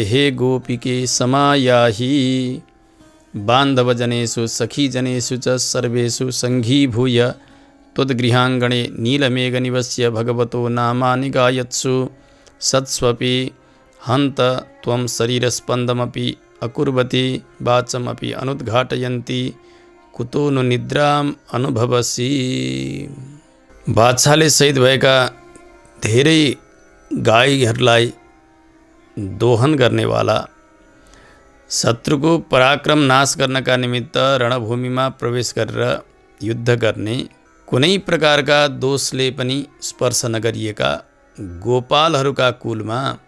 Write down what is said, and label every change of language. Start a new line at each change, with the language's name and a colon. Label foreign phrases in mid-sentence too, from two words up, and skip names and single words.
Sanskrit: हे गोपिके समायाहि बान्धवजनेषु सखीजनेषु च सर्वेषु सङ्घीभूय त्वद्गृहाङ्गणे नीलमेघनिवस्य भगवतो नामानि गायत्सु सत्स्वपि हन्त त्वं शरीरस्पन्दमपि अकुर्वती वाचमपि अनुद्घाटयन्ती कुतो नु निद्राम् अनुभवसि।
Nepali: बादशाहले शहीद भएका धेरै गाईहरूलाई दोहन गर्नेवाला शत्रुको पराक्रम नाश गर्नका निमित्त रणभूमिमा प्रवेश गरेर युद्ध गर्ने कुनै प्रकारका दोषले पनि स्पर्श नगरिएका गोपालहरूका कुलमा